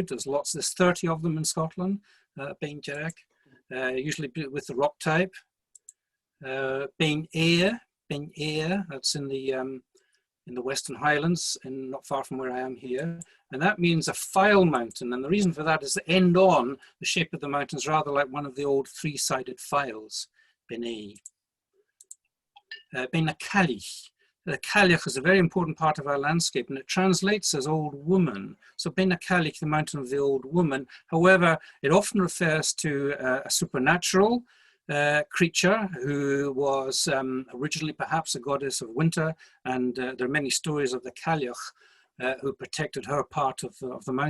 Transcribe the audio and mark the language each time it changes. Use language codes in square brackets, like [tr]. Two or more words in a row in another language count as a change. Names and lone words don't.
[en] There's 30 of them in Scotland, Bain Jedek, usually with the rock type. Bain Éire, that's in the Western Highlands, and not far from where I am here. And that means a file mountain. And the reason for that is the end on, the shape of the mountain is rather like one of the old three-sided files. Bain na Cailteacha. The Cailteacha is a very important part of our landscape, and it translates as old woman. So Bain na Cailteacha, the mountain of the old woman. However, it often refers to a supernatural creature who was originally perhaps a goddess of winter, and there are many stories of the Cailleach who protected her part of the mountain.